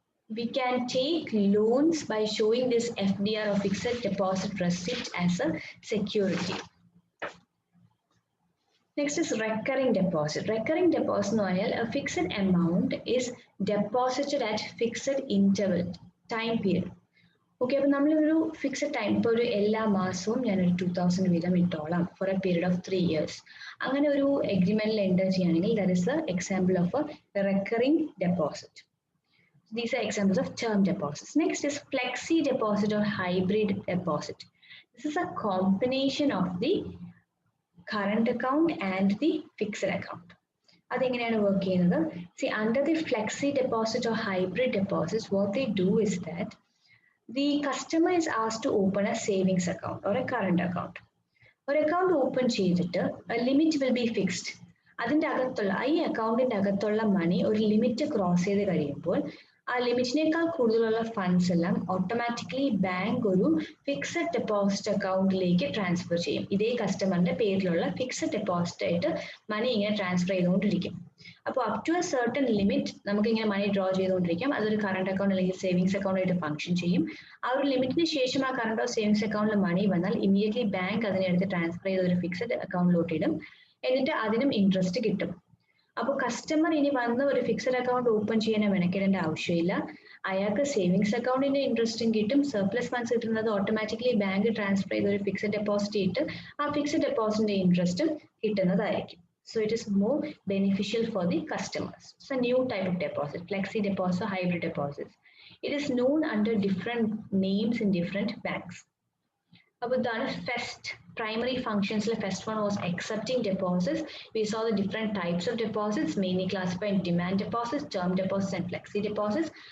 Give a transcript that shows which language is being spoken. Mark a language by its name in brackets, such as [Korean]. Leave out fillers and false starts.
[English] We can take loans by showing this FDR or fixed deposit receipt as a security. Next is recurring deposit. Recurring deposit is a fixed amount is deposited at fixed interval time period. [Malayalam] Okay, അപ്പോൾ നമ്മളൊരു fixed time, ഇപ്പോൾ ഒരു എല്ലാ മാസവും ഞാനൊരു 2000 വീതം ഇട്ടോളാം [English] For a period of 3 years. [Malayalam] അങ്ങനെ ഒരു എഗ്രിമെന്റിൽ എൻ്റർ ചെയ്യുകയാണെങ്കിൽ [English] That is the example of a recurring deposit. These are examples of term deposits. Next is flexi deposit or hybrid deposit. This is a combination of the current account and the fixed account. [Malayalam] അതെങ്ങനെയാണ് work ചെയ്യുന്നത്? [English] See, under the flexi deposit or hybrid deposits, what they do is that the customer is asked to open a savings account or a current account. [Malayalam] ഒരു account open ചെയ്തിട്ട് [English] Limit will be fixed. [Malayalam] അതിൻ്റെ അകത്തുള്ള ഈ അക്കൗണ്ടിൻ്റെ അകത്തുള്ള മണി ഒരു limit cross ചെയ്ത് കഴിയുമ്പോൾ ആ ലിമിറ്റിനേക്കാൾ കൂടുതലുള്ള ഫണ്ട്സ് എല്ലാം ഓട്ടോമാറ്റിക്കലി ബാങ്ക് ഒരു ഫിക്സഡ് ഡെപ്പോസിറ്റ് അക്കൗണ്ടിലേക്ക് ട്രാൻസ്ഫർ ചെയ്യും. ഇതേ കസ്റ്റമറിന്റെ പേരിലുള്ള ഫിക്സഡ് ഡെപ്പോസിറ്റ് ആയിട്ട് മണി ഇങ്ങനെ ട്രാൻസ്ഫർ ചെയ്തുകൊണ്ടിരിക്കും. അപ്പോൾ [English] up to a certain limit [Malayalam] നമുക്ക് ഇങ്ങനെ മണി ഡ്രോ ചെയ്തുകൊണ്ടിരിക്കാം. അതൊരു കറണ്ട് അക്കൗണ്ട് അല്ലെങ്കിൽ സേവിങ്സ് അക്കൗണ്ട് ആയിട്ട് ഫംഗ്ഷൻ ചെയ്യും. ആ ഒരു ലിമിറ്റിന് ശേഷം ആ കറണ്ടോ സേവിങ്സ് അക്കൗണ്ടിൽ മണി വന്നാൽ ഇമീഡിയറ്റ്ലി ബാങ്ക് അതിനെടുത്ത് ട്രാൻസ്ഫർ ചെയ്ത് ഒരു ഫിക്സഡ് അക്കൗണ്ടിലോട്ട് ഇടും. എന്നിട്ട് അതിനും ഇൻട്രസ്റ്റ് കിട്ടും. അപ്പോൾ കസ്റ്റമർ ഇനി വന്ന് ഒരു ഫിക്സഡ് അക്കൗണ്ട് ഓപ്പൺ ചെയ്യാൻ മെനക്കെടേണ്ട ആവശ്യമില്ല. അയാൾക്ക് സേവിങ്സ് അക്കൗണ്ടിന്റെ ഇൻട്രസ്റ്റും കിട്ടും, സർപ്ലസ് ഫണ്ട്സ് കിട്ടുന്നത് ഓട്ടോമാറ്റിക്കലി ബാങ്ക് ട്രാൻസ്ഫർ ചെയ്ത് ഒരു ഫിക്സഡ് ഡെപ്പോസിറ്റ് ഇട്ട് ആ ഫിക്സഡ് ഡെപ്പോസിറ്റിന്റെ ഇൻട്രസ്റ്റും കിട്ടുന്നതായിരിക്കും. [English] So it is more beneficial for the customers. It's a new type of deposit, flexi deposit or hybrid deposits. It is known under different names in different banks. About the first primary functions, the first one was accepting deposits. We saw the different types of deposits, mainly classified demand deposits, term deposits, and flexi deposits.